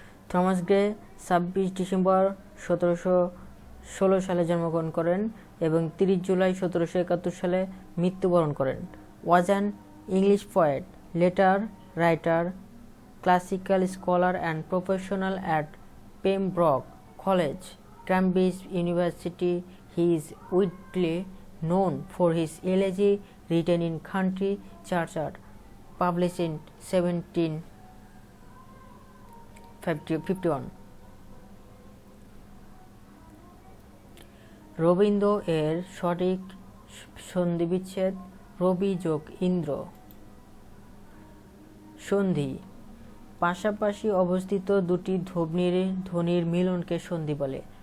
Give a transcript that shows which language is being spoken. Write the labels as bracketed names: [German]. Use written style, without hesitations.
[Bangla] Thomas Gray 26 December 1716 সালে জন্মগ্রহণ করেন এবং 30 জুলাই 1771 সালে মৃত্যুবরণ করেন। [English] Was an English poet, letter writer, classical scholar and professional at Pembroke College, Cambridge University. He is widely known for his elegy written in country churchyard, published in 1751. [Bangla] Rabindra এর সঠিক সন্ধিবিচ্ছেদ রবি যোগ ইন্দ্র। সন্ধি: পাশাপাশি অবস্থিত দুটি ধ্বনির মিলনকে সন্ধি বলে।